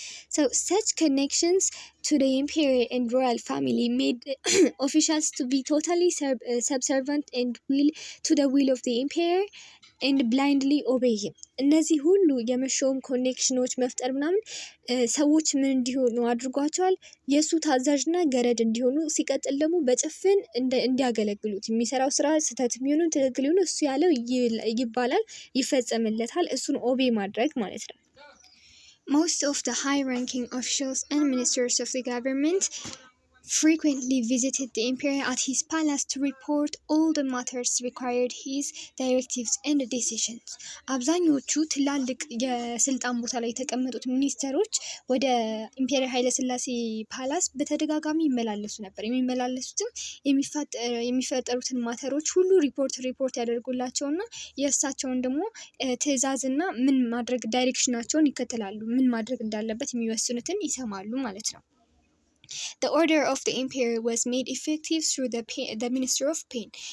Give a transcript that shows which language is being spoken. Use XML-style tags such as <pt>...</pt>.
<en>So such connections to the imperial and royal family made officials to be totally subservient and to the will of the emperor and blindly obey him.</en> <am>እነዚህ ሁሉ የመሾም ኮኔክሽኖች መፍጠር ምናምን ሰዎች ምን እንዲሆኑ አድርጓቸዋል? የእሱ ታዛዥና ገረድ እንዲሆኑ፣ ሲቀጥል ደግሞ በጭፍን እንዲያገለግሉት፣ የሚሰራው ስራ ስህተት የሚሆኑ ትክክል ይሁን እሱ ያለው ይባላል፣ ይፈጸምለታል። እሱን ኦቤ ማድረግ ማለት ነው።</am> <en>Most of the high-ranking officials and ministers of the government frequently visited the emperor at his palace to report all the matters required his directives and decisions.</en> <am>አብዛኞቹ ትላልቅ የስልጣን ቦታ ላይ የተቀመጡት ሚኒስተሮች ወደ ኢምፔሪየር ኃይለ ሥላሴ ፓላስ በተደጋጋሚ ይመላለሱ ነበር። የሚመላለሱትም የሚፈጠሩትን ማተሮች ሁሉ ሪፖርት ያደርጉላቸውና የእሳቸውን ደግሞ ትዕዛዝና ምን ማድረግ ዳይሬክሽናቸውን ይከተላሉ። ምን ማድረግ እንዳለበት የሚወስኑትን ይሰማሉ ማለት ነው።</am> <en>The order of the emperor was made effective through the minister of pain.</en>